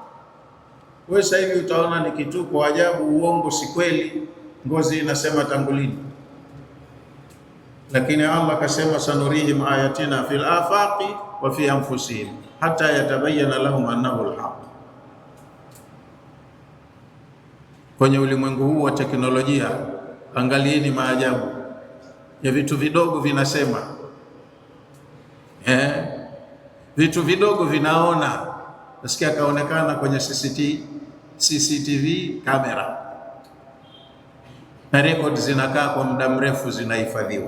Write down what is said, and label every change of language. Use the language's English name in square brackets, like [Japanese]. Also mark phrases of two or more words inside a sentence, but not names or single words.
[Swahili] Wewe sasa hivi utaona ni kituko, ajabu, uongo, si kweli, ngozi inasema tangulini. Lakini Allah akasema [Arabic] سنريهم آياتنا في الآفاق وفي أنفسهم حتى يتبين لهم أنه الحق. [Swahili] Kwenye ulimwengu huu wa teknolojia, angalieni maajabu ya vitu vidogo vinasema. Vitu vidogo vinaona. Nasikia kaonekana kwenye CCTV kamera, na record zinakaa kwa muda mrefu, zinahifadhiwa.